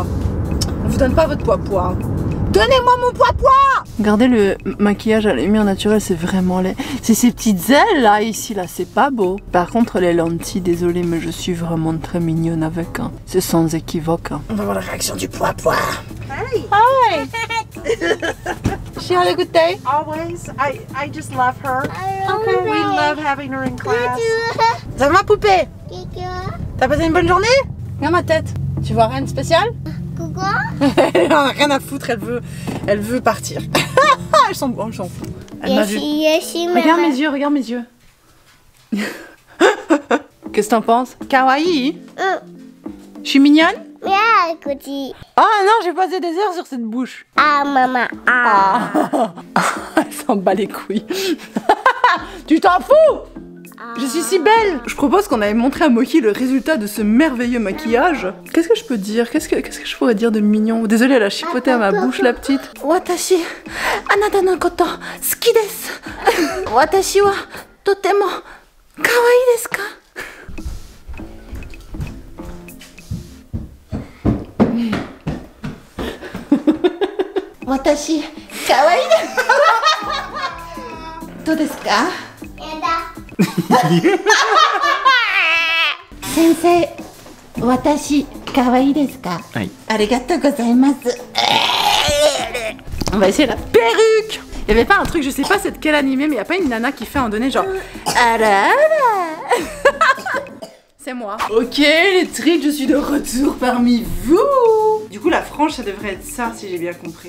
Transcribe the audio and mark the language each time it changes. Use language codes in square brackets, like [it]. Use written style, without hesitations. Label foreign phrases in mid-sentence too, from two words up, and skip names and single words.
[fr] On vous donne pas votre poipois. Donnez-moi mon poipois! Regardez le maquillage à la lumière naturelle, c'est vraiment laid. C'est ces petites ailes là, ici, là, c'est pas beau. Par contre, les lentilles, désolée, mais je suis vraiment très mignonne avec. Hein. C'est sans équivoque. Hein. On va voir la réaction du poipois. [en] Hi! Hi! She had a good day? Always. I just love her. Okay. We love having her in class. [fr] Ça va ma poupée? T'as passé une bonne journée? Regarde ma tête. Tu vois rien de spécial? Quoi? Elle en a rien à foutre, elle veut partir. Elle s'en fout. Regarde mes yeux, regarde mes yeux. Qu'est-ce que t'en penses? Kawaii? Je suis mignonne? Yeah, écoutez. Ah non, j'ai passé des heures sur cette bouche. Ah, maman. Ah. Elle s'en bat les couilles. Tu t'en fous? Je suis si belle! Je propose qu'on aille montrer à Moki le résultat de ce merveilleux maquillage. Qu'est-ce que je peux dire? Qu'est-ce que je pourrais dire de mignon? Désolée, elle a chipoté à ma bouche, la petite. [ja] 私、あなたのこと、好きです. 私はとても可愛いですか? 私、可愛いです. どうですか? 先生、私可愛いですか? [fr] Oui. [ja] ありがとうございます. [fr] On va essayer la perruque. Il y avait pas un truc, je sais pas c'est de quel animé, mais il y a pas une nana qui fait un donné genre. c'est moi. Ok les treats, je suis de retour parmi vous. Du coup la frange ça devrait être ça si j'ai bien compris.